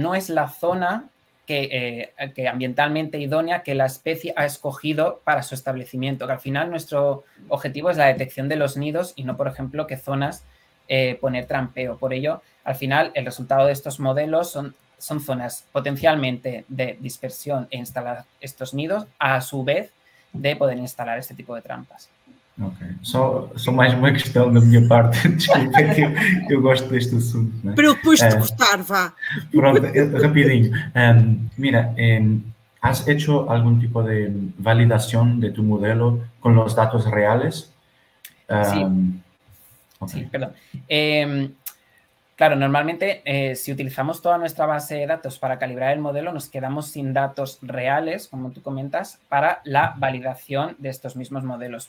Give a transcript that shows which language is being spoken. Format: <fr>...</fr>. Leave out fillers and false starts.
<es>No es la zona que ambientalmente idónea que la especie ha escogido para su establecimiento, que al final nuestro objetivo es la detección de los nidos y no, por ejemplo, qué zonas poner trampeo. Por ello, al final, el resultado de estos modelos son zonas potencialmente de dispersión e instalar estos nidos, a su vez, de poder instalar este tipo de trampas.</es> <en>Ok.</en> <pt>Só mais uma questão da minha parte. Desculpa, que eu gosto deste assunto. Né? Para eu depois te gostar, vá. Pronto, rapidinho.</pt> <es>Mira, ¿has hecho algún tipo de validación de tu modelo con los datos reales? Sí.</es> <en>Okay.</en> <es>Sí, perdón. Claro, normalmente si utilizamos toda nuestra base de datos para calibrar el modelo, nos quedamos sin datos reales, como tú comentas, para la validación de estos mismos modelos.</es>